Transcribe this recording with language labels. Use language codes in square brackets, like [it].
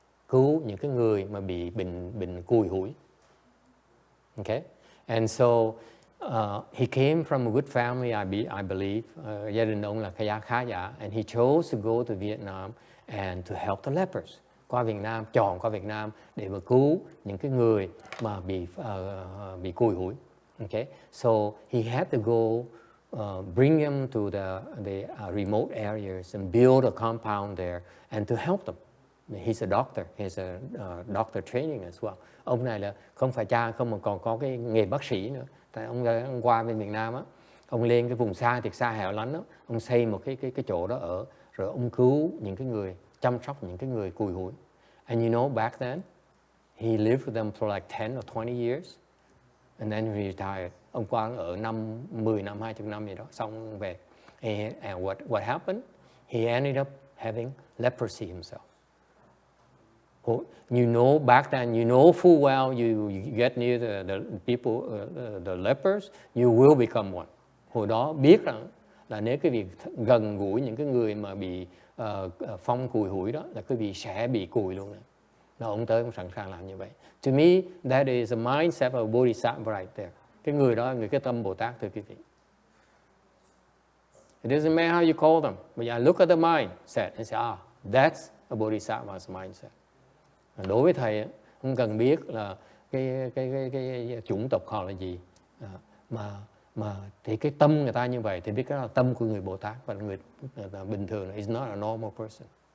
[vi] Cứu những cái người mà bị bệnh cùi hủi. [en] Okay. And so he came from a good family, I believe. [vi] Gia đình ông là khá giả. [en] And he chose to go to Vietnam and to help the lepers. [vi] Qua Việt Nam, chọn qua Việt Nam để mà cứu những cái người mà bị cùi hủi. [en] Okay. So he had to go bring them to the remote areas and build a compound there and to help them. He's a doctor. He has a doctor training as well. [vi] Ông này là không phải cha không mà còn có cái nghề bác sĩ nữa. Tại ông qua bên Việt Nam á, ông lên cái vùng xa thiệt xa hẻo lánh đó, ông xây một cái chỗ đó ở, rồi ông cứu những cái người, chăm sóc những cái người cùi hủi. [en] And you know, back then, he lived with them for like 10 or 20 years. And then he retired. [vi] Ông qua ở 10 năm, 20 năm gì đó, xong ông về. [en] And what happened? He ended up having leprosy himself. You know, back then, you know full well, you get near the people, the lepers, you will become one. [vi] Hồi đó biết rằng là nếu cái việc gần gũi những cái người mà bị phong cùi hủi đó, là cái vị sẽ bị cùi luôn. Là ông tới, ông sẵn sàng làm như vậy. [en] To me, that is a mindset of Bodhisattva right there. [vi] Cái người đó, cái tâm Bồ Tát, thưa quý vị. [en] It doesn't matter how you call them, but I look at the mindset and say, that's a Bodhisattva's mindset. [vi] Đối với thầy, không cần biết là cái chủng tộc họ là gì, mà thì cái tâm người ta như vậy thì biết cái là tâm của người Bồ Tát, và người ta bình thường [en] is not a normal person.